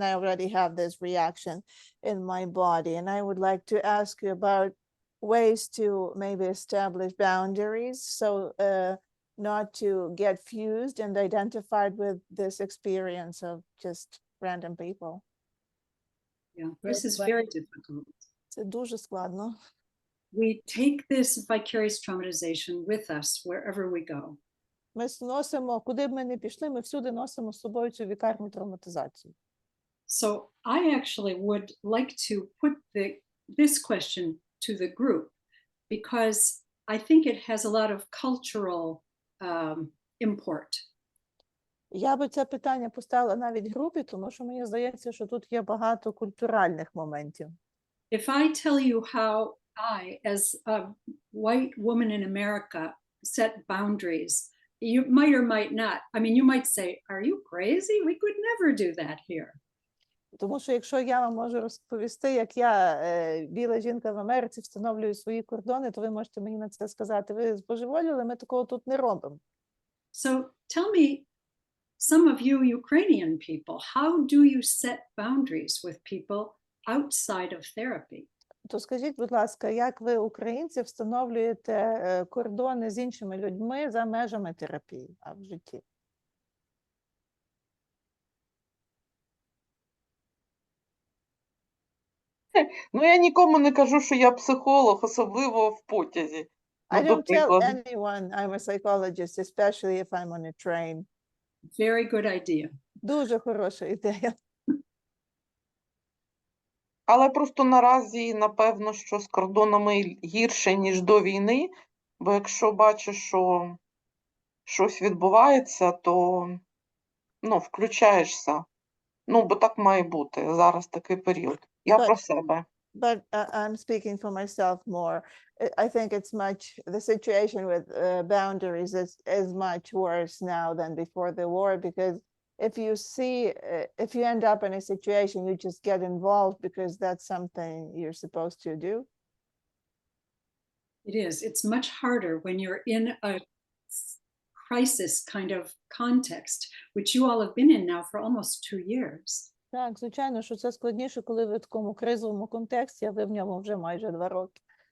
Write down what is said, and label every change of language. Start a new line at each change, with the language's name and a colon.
English: And I already have this reaction in my body. And I would like to ask you about ways to maybe establish boundaries so not to get fused and identified with this experience of just random people. Yeah, this is very difficult.
Ukrainian: Це дуже складно.
English: We take this vicarious traumatization with us wherever we go.
Ukrainian: Ми носимо, куди б ми не пішли, ми всюди носимо з собою цю вікарну травматизацію.
English: So I actually would like to put this question to the group because I think it has a lot of cultural import.
Ukrainian: Я би це питання поставила навіть групі, тому що мені здається, що тут є багато культуральних моментів.
English: If I tell you how I, as a white woman in America, set boundaries, you might or might not. I mean, you might say, are you crazy? We could never do that here.
Ukrainian: Тому що якщо я вам можу розповісти, як я, біла жінка в Америці, встановлюю свої кордони, то ви можете мені на це сказати, ви збожеволіли, ми такого тут не робимо.
English: So tell me, some of you Ukrainian people, how do you set boundaries with people outside of therapy?
Ukrainian: То скажіть, будь ласка, як ви, українці, встановлюєте кордони з іншими людьми за межами терапії, а в житті? Я нікому не кажу, що я психолог, особливо в потязі.
English: I
Ukrainian: до
English: don't tell
Ukrainian: прикладу.
English: anyone I'm a psychologist, especially if I'm on a train. Very good idea.
Ukrainian: Дуже хороша ідея. Але просто наразі, напевно, що з кордонами гірше, ніж до війни, бо якщо бачиш, що щось відбувається, то включаєшся. Бо так має бути. Зараз такий період. Я про себе.
English: But I'm speaking for myself more. I think it's the situation with boundaries is much worse now than before the war, because if you end up in a situation, you just get involved because that's something you're supposed to do. It is. It's much harder when you're in a crisis kind of context, which you all have been in now for almost 2 years.
Ukrainian: Так, звичайно, що це складніше, коли ви в такому кризовому контексті, а ви в ньому вже майже 2 роки.